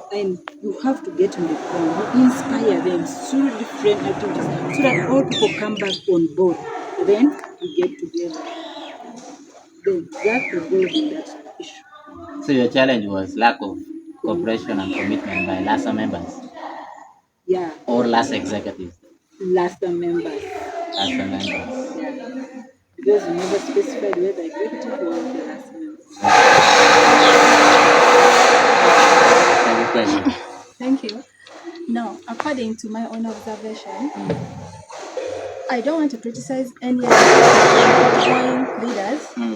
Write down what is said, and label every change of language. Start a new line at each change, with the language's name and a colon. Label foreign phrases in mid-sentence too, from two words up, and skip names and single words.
English: And you have to get on the ground, you inspire them through different activities so that all people come back on board. Then we get together. Then that will go in that issue. So your challenge was lack of cooperation and commitment by LASA members Yeah, or LASA executives? LASA members. LASA members. Yeah. Because we never specified whether executive or the LASA members. Second question. Thank you. Now, according to my own observation, I don't want to criticize any of the outgoing leaders.